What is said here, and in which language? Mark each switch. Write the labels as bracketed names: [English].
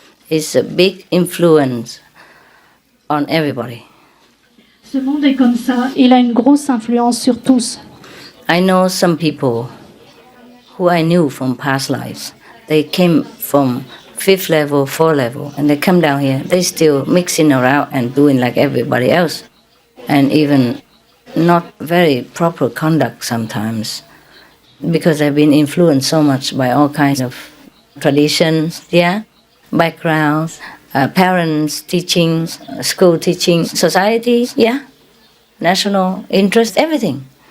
[English] It's a big influence on everybody. [French] Ce monde est comme ça. Il a une grosse influence sur tous. [English] I know some people who I knew from past lives. They came from 5th level, 4th level, and they come down here. They still mixing around and doing like everybody else, and even not very proper conduct sometimes, because they've been influenced so much by all kinds of traditions, backgrounds, parents' teachings, school teaching, society, national interest, everything.